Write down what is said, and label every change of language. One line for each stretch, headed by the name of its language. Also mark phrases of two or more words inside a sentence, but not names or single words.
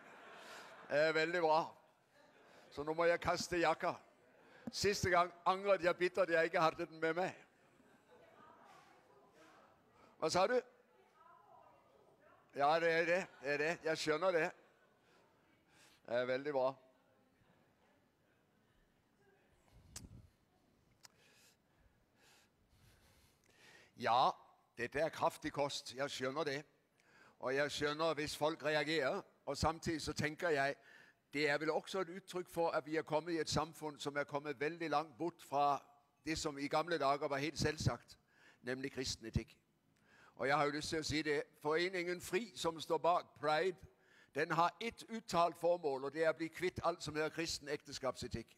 Norwegian: Det er vældig bra.
Danish: Så nu må jeg kaste jakker. Sidste gang angrede jeg bittert, at jeg ikke havde den med mig. Hvad sagde du?
Norwegian: Ja, det er det. Det er det. Jeg skjønner det. Det er vældig bra. Ja, dette er kraftig kost. Jeg skjønner det.
Danish: Og jeg skjønner, hvis folk reagerer, og samtidig så tænker jeg, det er vel også et udtryk for, at vi er kommet i et samfund, som er kommet vældig langt bort fra det, som
Norwegian: i gamle dager
Danish: var helt selvsagt, nemlig kristen etik. Og jeg har jo lyst til at sige det, foreningen Fri, som står bag Pride, den har et udtalt formål, og det er at blive kvitt alt, som hedder kristen ægteskabsetik.